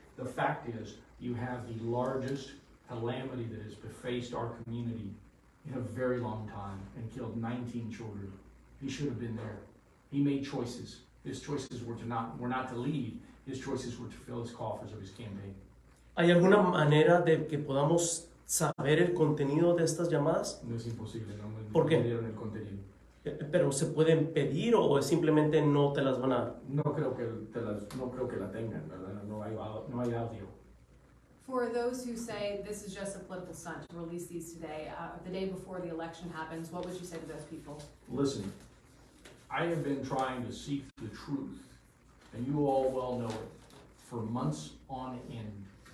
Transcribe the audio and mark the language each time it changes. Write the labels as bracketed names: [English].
[English] The fact is, you have the largest calamity that has faced our community in a very long time and killed 19 children. He should have been there. He made choices. His choices were not to leave. His choices were to fill his coffers of his campaign. [Spanish] ¿Hay alguna manera de que podamos saber el contenido de estas llamadas? No es imposible, no me ¿Por qué? dieron el contenido. ¿Pero se pueden pedir o simplemente no te las van a dar? No creo que la tengan, ¿verdad? No hay audio. [English] For those who say this is just a political stunt to release these today, the day before the election happens, what would you say to those people? Listen, I have been trying to seek the truth, and you all well know it, for months on end.